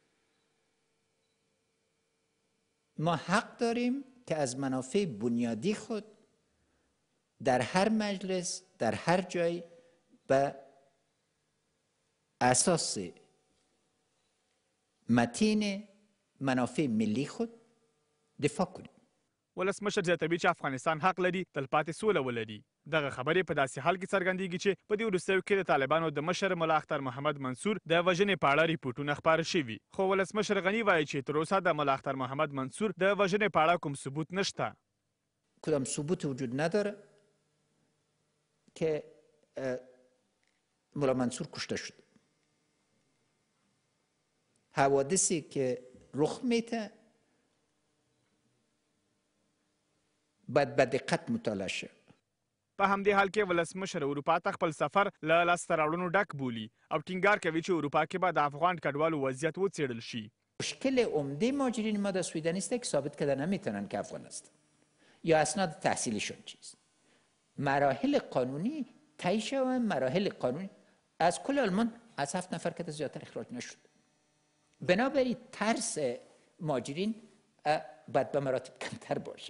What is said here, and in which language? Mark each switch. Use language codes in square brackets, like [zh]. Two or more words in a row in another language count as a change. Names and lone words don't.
[fa] ما حق داریم که از منافع بنیادی خود در هر مجلس در هر جای به اساس متین منافع ملی خود دفاع کنیم. [ps] ولسمشر زیاتوي چې افغانستان حق لري تلپاتې سوله ولري. دغه خبرې په داسې حال کې څرګندېږي چې په دې وروستیو کې د طالبانو د مشر ملا اختر محمد منصور د وژنې په اړه ریپورټونه خپاره شوي. خو ولسمشر غني وایي چې تر اوسه د ملا اختر محمد منصور د وژنې په اړه کوم ثبوت نشته. [fa] کدام ثبوت وجود نداره که ملا منصور کشته شد. حوادثی که رخ میده باید به دقت مطالعه شد. [ps] په همدې حال کې ولسمشر اروپا ته خپل سفر له لاسته راوړنو ډک بولي او ټینګار کوي چې اروپا کې به د افغان کډوالو وضعیت وڅېړل شي. [fa] مشکل عمده مهاجرین ما در سویدن است که ثابت کردن نمیتونن که افغان هستند یا اسناد تحصیلیشون چیست. مراحل قانونی طی شوند. مراحل قانونی از کل آلمان از 7 نفر که زیادتر اخراج نشد. بنابراین ترس مهاجرین باید به مراتب کمتر باشه.